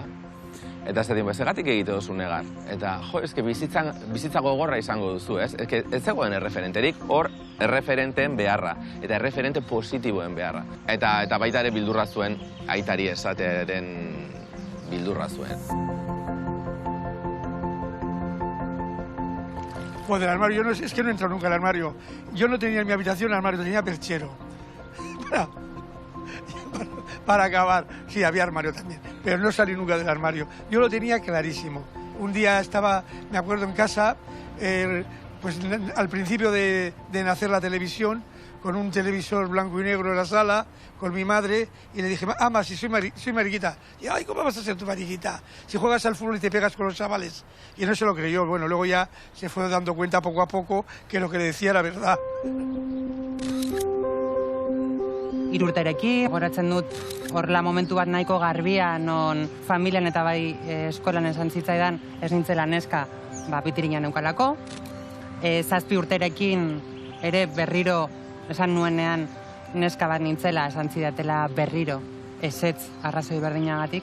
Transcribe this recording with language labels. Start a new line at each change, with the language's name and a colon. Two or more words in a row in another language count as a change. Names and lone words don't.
Basque: Eta ez dut, egatik egite duzu negar. Eta, eske bizitza gogorra izango duzu, ez? Ez zegoen erreferenterik, hor erreferenteen beharra. Eta erreferente positiboen beharra. Eta baita ere bildurra zuen, aitari esatearen bildurra zuen.
Spanish: Del armario, es que no entro nunca al armario. Yo no tenía en mi habitación armario, tenía perchero. Para acabar. Sí, había armario también, pero no salí nunca del armario. Yo lo tenía clarísimo. Un día estaba, me acuerdo, en casa, pues al principio de nacer la televisión, con un televisor blanco y negro en la sala, con mi madre, y le dije, ama, si soy mariquita. Y ay, ¿cómo vas a ser tu mariquita? Si juegas al fútbol y te pegas con los chavales. Y no se lo creyó. Bueno, luego ya se fue dando cuenta poco a poco que lo que le decía era verdad.
Basque: Irurterekin, goratzen dut horrela momentu bat nahiko garbia, non familian eta bai eskolan esan zitzaidan ez nintzela neska pitirina neukalako. 7 urterekin ere berriro esan nuenean neska bat nintzela esan zidatela berriro ezetz arrazoi berdinagatik.